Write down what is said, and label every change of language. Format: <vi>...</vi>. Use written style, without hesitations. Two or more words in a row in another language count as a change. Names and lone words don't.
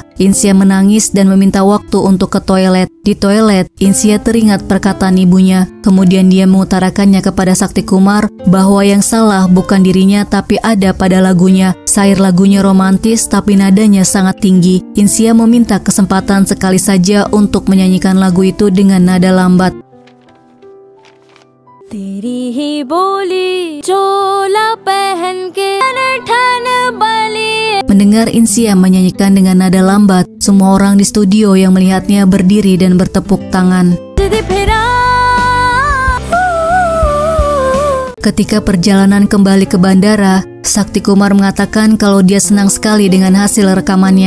<id>Insia menangis dan meminta waktu untuk ke toilet. Di toilet, Insia teringat perkataan ibunya. Kemudian dia mengutarakannya kepada Sakti Kumar bahwa yang salah bukan dirinya tapi ada pada lagunya. Syair lagunya romantis tapi nadanya sangat tinggi. Insia meminta kesempatan sekali saja untuk menyanyikan lagu itu dengan nada lambat.</id> <hi>तेरी ही बोली चोला पहन के ठन बली.</hi> <id>Mendengar Insia menyanyikan dengan nada lambat, semua orang di studio yang melihatnya berdiri dan bertepuk tangan. Ketika perjalanan kembali ke bandara, Sakti Kumar mengatakan kalau dia senang sekali dengan hasil rekamannya.</id>